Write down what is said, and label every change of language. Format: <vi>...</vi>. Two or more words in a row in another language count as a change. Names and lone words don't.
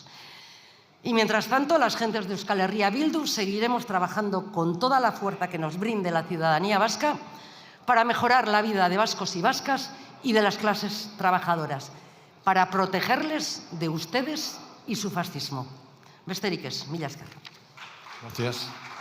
<es>Y mientras tanto, las gentes de Euskal Herria Bildu seguiremos trabajando con toda la fuerza que nos brinde la ciudadanía vasca para mejorar la vida de vascos y vascas y de las clases trabajadoras, para protegerles de ustedes y su fascismo.</es> <eu>Besterik ez, mila esker.</eu> <es>Gracias.</es>